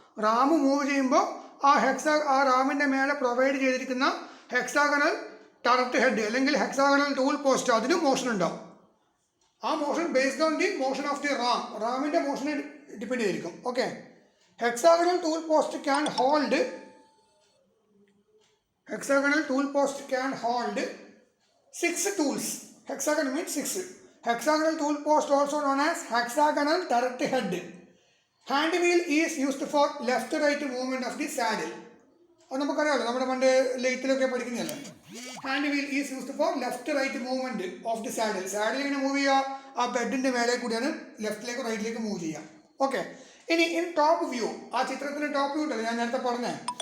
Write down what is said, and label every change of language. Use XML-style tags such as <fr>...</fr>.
<ml>Ram move ചെയ്യുമ്പോൾ ആ റാമിൻ്റെ മേലെ പ്രൊവൈഡ് ചെയ്തിരിക്കുന്ന ഹെക്സാഗണൽ ടററ്റ് ഹെഡ് അല്ലെങ്കിൽ ഹെക്സാഗണൽ ടൂൾ പോസ്റ്റ് അതിനും മോഷൻ ഉണ്ടാവും. ആ motion based on the motion of the റാമിൻ്റെ മോഷനെ depend ചെയ്തിരിക്കും.</ml> <en>Okay, hexagonal tool post can hold Hexagonal tool post can hold 6 tools. Hexagon means 6. Hexagonal tool post also known as hexagonal turret head. Hand wheel is used for left to right movement of the saddle.</en> <ml>അത് നമുക്കറിയാമല്ലോ, നമ്മുടെ പണ്ട് ലെയ്ത്തിലൊക്കെ പഠിക്കുന്നതല്ലേ.</ml> <en>Hand wheel is used for left right movement of the saddle.</en> <ml>Saddle ഇങ്ങനെ move ചെയ്യുക, ആ ബെഡിൻ്റെ മേലെ കൂടിയാണ് ലെഫ്റ്റിലേക്ക് റൈറ്റിലേക്ക് മൂവ് ചെയ്യുക. ഓക്കെ, ഇനി ഇൻ ടോപ്പ് വ്യൂ, ആ ചിത്രത്തിൻ്റെ ടോപ്പ് വ്യൂ ഉണ്ടല്ലോ ഞാൻ നേരത്തെ പറഞ്ഞത്.</ml>